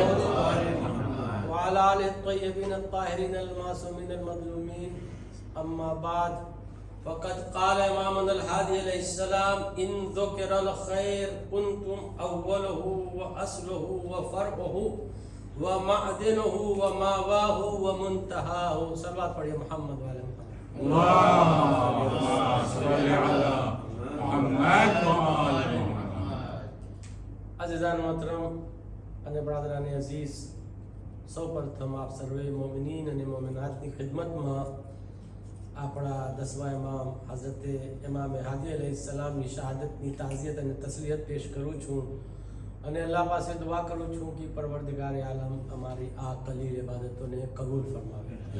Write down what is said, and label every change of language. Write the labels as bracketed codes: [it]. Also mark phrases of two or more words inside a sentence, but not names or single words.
[ar] وعلى آله الطيبين الطاهرين المعصومين المظلومين، أما بعد، فقد قال إمامنا الهادي عليه السلام: إن ذكر الخير كنتم أوله وأصله وفرعه ومعدنه وماواه ومنتهاه۔ [ur] صلوات پڑھیے محمد والے محمد۔ [ar] اللهم صل على محمد وآل محمد۔ [ur] عزیزان محترم [gu] અને [ur] برادران عزیز، [gu] સૌ પ્રથમ આપ સર્વે મોમિનીન અને મોમિનાતની ખિદમતમાં આપણા 10મા ઇમામ હઝરત ઇમામ હાદી અલૈહિસ્સલામની શહાદતની તાઝિયત અને તસ્લિયત પેશ કરું છું અને અલ્લાહ પાસે દુઆ કરું છું કે પરવરદિગાર આલમ અમારી આ કલીલ ઇબાદતોને કબૂલ ફરમાવે।